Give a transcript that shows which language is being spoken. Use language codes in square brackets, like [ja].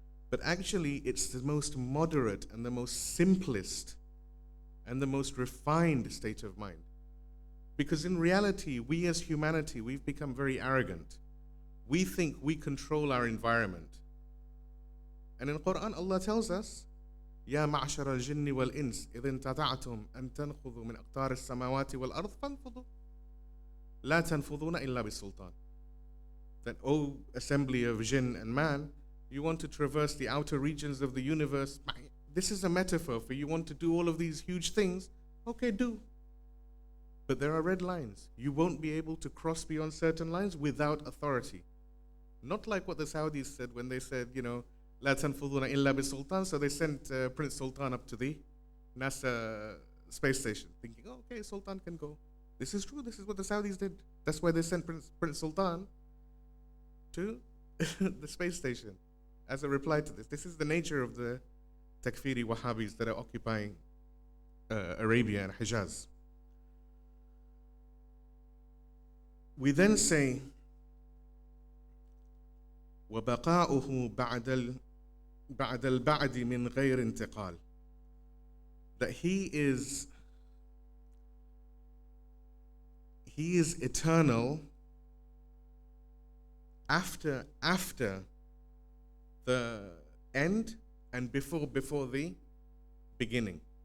[en] But actually, it's the most moderate and the most simplest and the most refined state of mind. Because in reality, we as humanity, we've become very arrogant. We think we control our environment. And in the Quran, Allah tells us, [ar] يا معشر الجن والإنس إذا انتطعتم أن تنفذوا من أقطار السماوات والأرض فانفذوا لا تنفذون إلا بسلطان. [en] That, O assembly of jinn and man, you want to traverse the outer regions of the universe. This is a metaphor for you want to do all of these huge things. Okay, do. But there are red lines. You won't be able to cross beyond certain lines without authority. Not like what the Saudis said when they said, [ar] لا تنفذون إلا بسلطان. [en] So they sent Prince Sultan up to the NASA space station, thinking, okay, Sultan can go. This is true. This is what the Saudis did. That's why they sent Prince Sultan to the space station as a reply to this. This is the nature of the Takfiri Wahhabis that are occupying Arabia and Hijaz. We then say, [ar] وَبَقَاؤُهُ بَعْدَ الْبَعْدِ مِنْ غَيْرِ انْتِقَالٍ. [en] That he is eternal after the end and before the beginning.